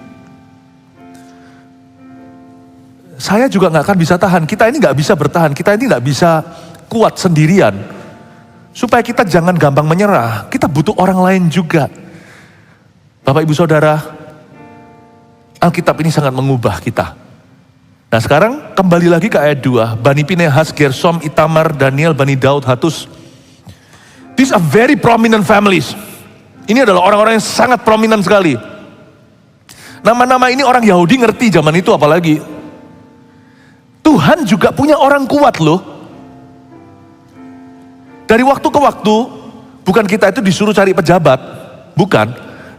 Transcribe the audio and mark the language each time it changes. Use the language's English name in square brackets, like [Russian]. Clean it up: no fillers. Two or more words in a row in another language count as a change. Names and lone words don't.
[Indonesian] Saya juga gak akan bisa tahan, kita ini gak bisa bertahan, kita ini gak bisa kuat sendirian. Supaya kita jangan gampang menyerah, kita butuh orang lain juga. Bapak Ibu Saudara, Alkitab ini sangat mengubah kita. Nah sekarang kembali lagi ke ayat 2. Bani Pinehas, Gersom, Itamar, Daniel, Bani Daud, Hatus. [English] These are very prominent families. [Indonesian] Ini adalah orang-orang yang sangat prominent sekali. Nama-nama ini orang Yahudi ngerti zaman itu apalagi. Tuhan juga punya orang kuat loh. Dari waktu ke waktu, bukan kita itu disuruh cari pejabat, bukan.